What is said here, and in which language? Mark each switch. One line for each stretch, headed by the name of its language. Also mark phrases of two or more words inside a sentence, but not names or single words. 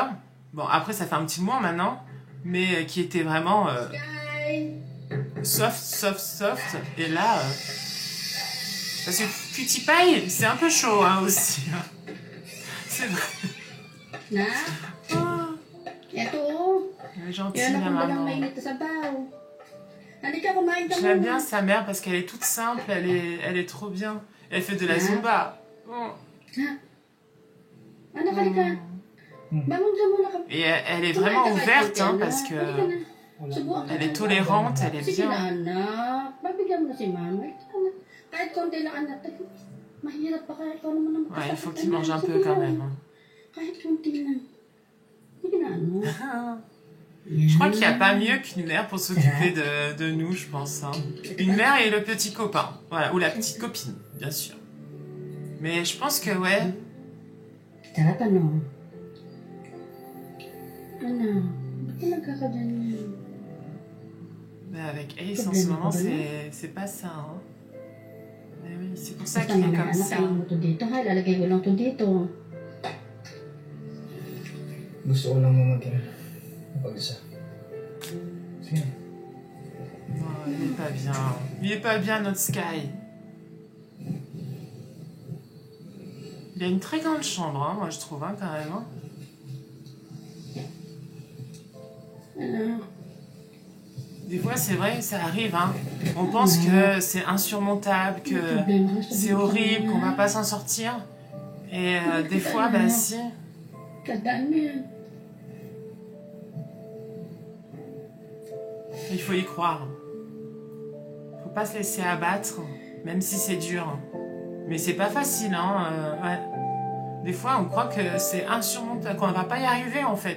French: Bon, après, ça fait un petit mois maintenant, mais qui était vraiment soft. Et là, parce que Cutie Pie, c'est un peu chaud hein, aussi. Hein. C'est vrai.
Filipino: Na? Oh, Eto.
French: elle est gentille,
Filipino: Yan
French: la
Filipino: ako walang
French: maman.
Filipino: mainit na sabaw. Halika, kumain ka
French: J'aime
Filipino: muna.
French: bien sa mère parce qu'elle est toute simple, elle est trop bien. Elle fait de la Zumba. Oh.
Filipino: Ha? Anak, halika. Bangon ka muna ka.
French: Et elle est vraiment ouverte hein, parce que
Filipino: Subukan ka
French: elle est
Filipino: na.
French: tolérante, elle est
Filipino: Sige na,
French: bien.
Filipino: anak. Babigyan mo na si mama. Ito na. Kahit konti lang, anak. Mahirap pa kaya ikaw naman ang
French: Ouais, il faut qu'il mange un peu quand même. Hein.
Filipino: Kahit konti lang. Sige na, anak.
French: Je crois qu'il n'y a pas mieux qu'une mère pour s'occuper de nous, je pense. Hein. Une mère et le petit copain. Voilà, ou la petite copine, bien sûr. Mais je pense que, ouais.
Filipino: Sarap, ano? Ano? Ba't ka nagkakaganyan?
French: Mais avec Ace, en ce moment, c'est pas ça. Hein. Mais oui, c'est pour ça qu'il est comme ça.
Filipino: Ayaw mo to dito, ha? Lalagay ko lang to dito. Gusto ko lang mamagyan. Pag-isa. Sige.
French: Non, il est pas bien. Il est pas bien, notre Sky. Il a une très grande chambre, hein, moi, je trouve, hein, quand même. Hein.
Filipino: Ano?
French: Des fois, c'est vrai, ça arrive. Hein. On pense que c'est insurmontable, que c'est horrible, qu'on va pas s'en sortir. Et des fois, bah si.
Filipino: Tandaan mo yan.
French: Il faut y croire. Faut pas se laisser abattre, même si c'est dur. Mais c'est pas facile, hein. Ouais. Des fois, on croit que c'est insurmontable, qu'on va pas y arriver, en fait.